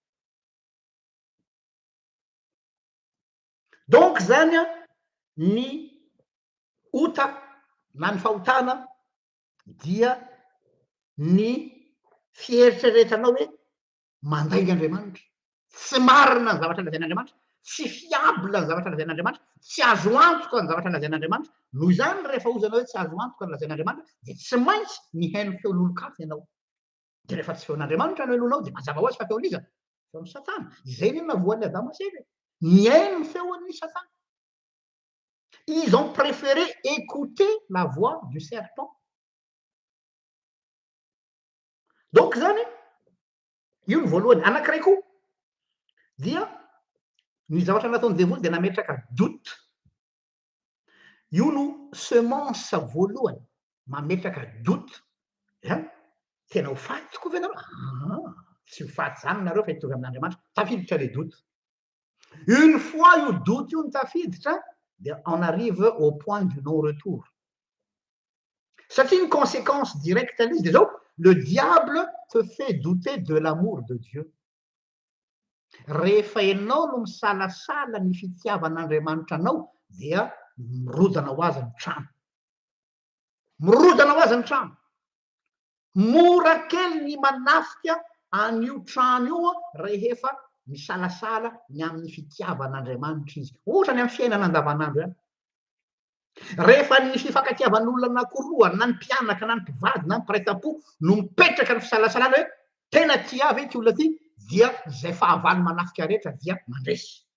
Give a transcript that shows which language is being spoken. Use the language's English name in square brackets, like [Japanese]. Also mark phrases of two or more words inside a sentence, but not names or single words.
[Malagasy] Donc zany ny ota na ny fahotana dia ny fieritreretanao hoe mandainga Andriamanitra, tsy marina ny zavatra lazain'Andriamanitra, tsy fiable ny zavatra lazain'Andriamanitra, tsy azo antoka ny zavatra lazain'Andriamanitra. Noho izany rehefa ozanao hoe tsy azo antoka ny lazain'Andriamanitra dia tsy maintsy mihaino feon'olon-kafa ianao. Dia rehefa tsy feon'Andriamanitra no hainonao dia mazava ho azy fa feon'iza? Feon'ny Satana. Izay no navoan'ny Adama sy Eva. Mihaino ny feon'ny Satana. [French] Ils ont préféré écouter la voix du serpent. [Malagasy] donc zany io ny voalohany anankiray koa dia ny zavatra nataony devoly dia nametraka doute io no semence voalohany mametraka doute tena ho faty tokoa ve nareo tsy ho faty zany nareo fa hitovy amin'Andriamanitra tafiditra [French] le doute une fois [Malagasy] io doute io ny tafiditra dia [French] on arrive au point du non retour satria une conséquence directe [Malagasy] izy dia zao [French] le diable te fait douter de l'amour de Dieu [Malagasy] rehefa ianao no misalasala ny fitiavan'Andriamanitra anao dia mirodana ho azy ny trano mirodana ho azy ny trano mora kely ny manafika an'io trano io rehefa misalasala ny amin'ny fitiavan'Andriamanitra izy ohatra ny amin'ny fiainana andavanandro ihany rehefa ny fifankatiavan'olona anankiroa na ny mpianaka na ny mpivady na ny mpiraita-po no mipetraka ny fisalasalana hoe tena tia ve ty olona ty dia zay fahavalo manafika rehetra dia mandresy